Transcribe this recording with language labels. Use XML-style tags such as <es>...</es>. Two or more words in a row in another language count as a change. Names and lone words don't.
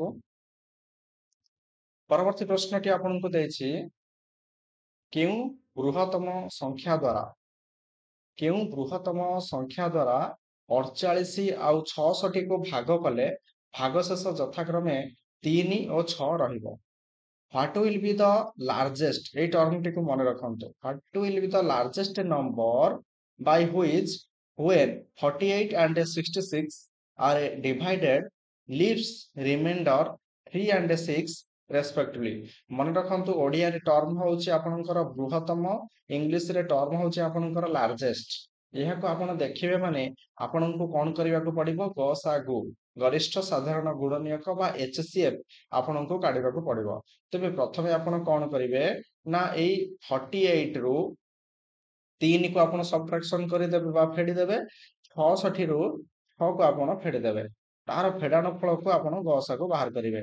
<or>ପରବର୍ତ୍ତୀ ପ୍ରଶ୍ନଟି ଆପଣଙ୍କୁ ଦେଇଛି, କେଉଁ ବୃହତ୍ତମ ସଂଖ୍ୟା ଦ୍ୱାରା 48 ଆଉ 66 କୁ ଭାଗ କଲେ ଭାଗଶେଷ ଯଥାକ୍ରମେ 3 ଓ 6 ରହିବ?</or> <en>What will be the largest,</en> <or>ଏଇ ଟର୍ମଟିକୁ ମନେ ରଖନ୍ତୁ।</or> <en>What will be the largest number by which when 48 and 66 are divided leaves remainder 3 and 6 respectively?</en> <or>ମନେ ରଖନ୍ତୁ ଓଡିଆରେ ଟର୍ମ ହଉଛି ଆପଣଙ୍କର ବୃହତ୍ତମ, ଇଂଲିଶରେ ଟର୍ମ ହଉଛି ଆପଣଙ୍କର ଲାର୍ଜେଷ୍ଟ। ଏହାକୁ ଆପଣ ଦେଖିବେ ମାନେ ଆପଣଙ୍କୁ କଣ କରିବାକୁ ପଡିବ? ଗସାଗୁ, ଗରିଷ୍ଠ ସାଧାରଣ ଗୁଣନୀୟକ ବା HCF ଆପଣଙ୍କୁ କାଢିବାକୁ ପଡିବ। ତେବେ ପ୍ରଥମେ ଆପଣ କଣ କରିବେ ନା ଏଇ 48 ରୁ 3 କୁ ଆପଣ ସବଟ୍ରାକ୍ସନ କରିଦେବେ ବା ଫେଡିଦେବେ, 66 ରୁ 6 କୁ ଆପଣ ଫେଡିଦେବେ, ତାର ଫେଡାଣ ଫଳକୁ ଆପଣ ଗସାଗୁ ବାହାର କରିବେ।</or>